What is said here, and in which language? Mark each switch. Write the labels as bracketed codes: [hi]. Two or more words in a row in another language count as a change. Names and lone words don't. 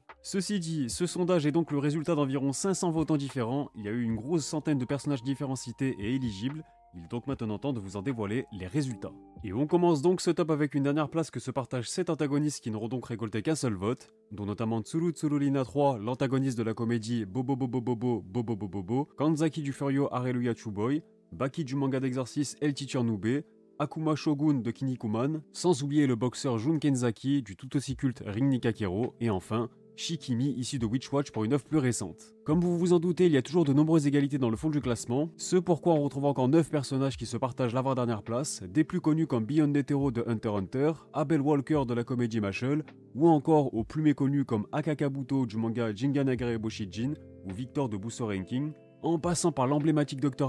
[fr] Ceci dit, ce sondage est donc le résultat d'environ 500 votants différents, il y a eu une grosse centaine de personnages différents cités et éligibles. Il est donc maintenant temps de vous en dévoiler les résultats. Et on commence donc ce top avec une dernière place que se partagent 7 antagonistes qui n'auront donc récolté qu'un seul vote, dont notamment Tsuru Tsurulina 3, l'antagoniste de la comédie Bobo Bobo Bobo Bobo Bobo Bobo, Kanzaki du Furio Hallelujah Chuboy, Baki du manga d'exercice El Teacher Nube, Akuma Shogun de Kinnikuman, sans oublier le boxeur Jun Kenzaki du tout aussi culte Ring Nikakero, et enfin Shikimi issu de Witchwatch pour une œuvre plus récente. Comme vous vous en doutez, il y a toujours de nombreuses égalités dans le fond du classement, ce pourquoi on retrouve encore 9 personnages qui se partagent l'avant-dernière place, des plus connus comme Beyond Netero de Hunter x Hunter, Abel Walker de la comédie Mashle, ou encore aux plus méconnus comme Akakabuto du manga Jinga Nagare Boshijin, ou Victor de Buso Ranking, en passant par l'emblématique Dr.